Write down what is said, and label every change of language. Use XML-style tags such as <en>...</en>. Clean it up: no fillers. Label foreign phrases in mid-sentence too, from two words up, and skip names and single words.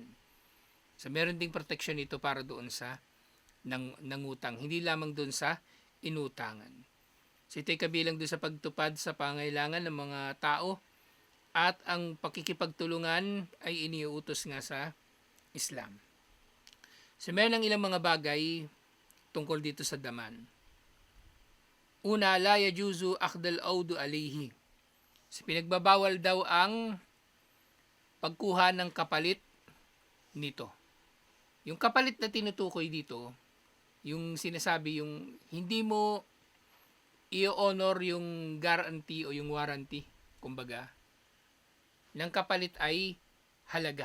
<tl>So meron ding protection ito para doon sa nangutang, hindi lamang doon sa inutangan. So ito'y kabilang doon sa pagtupad sa pangailangan ng mga tao, at ang pakikipagtulungan ay iniuutos nga sa Islam. So meron ng ilang mga bagay tungkol dito sa daman.</tl> <ar>Una, لا يجوز أخذ العوض عليه.</ar> <tl>So pinagbabawal daw ang pagkuha ng kapalit nito. Yung kapalit na tinutukoy dito, yung sinasabi, yung hindi mo i-honor yung guarantee o yung warranty, kumbaga, ng kapalit ay halaga.</tl>